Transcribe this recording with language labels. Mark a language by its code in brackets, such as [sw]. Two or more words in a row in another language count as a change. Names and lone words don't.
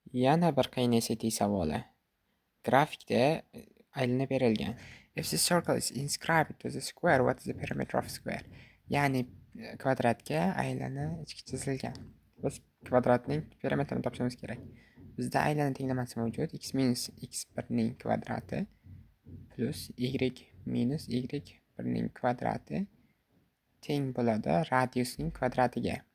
[uz] Yana bir qiyin SAT savoli. Grafikda aylanib berilgan. [en] If the circle is inscribed to the square, what is the perimeter of square? [uz] Ya'ni kvadratga aylana ichki chizilgan. Biz kvadratning perimetrini topishimiz kerak. Bizda aylana tenglamasi mavjud. X minus x1 ning kvadrati plus y minus y1 ning kvadrati teng bo'ladi radiusning kvadratiga.